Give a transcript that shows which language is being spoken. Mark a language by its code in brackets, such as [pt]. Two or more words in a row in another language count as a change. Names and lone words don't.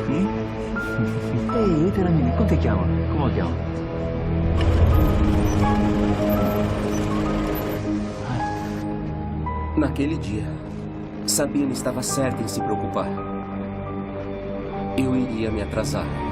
[it] Ehi, Teramini, come ti chiama? Come ti chiama? [pt] Naquele dia, Sabina estava certa em se preocupar. Eu iria me atrasar.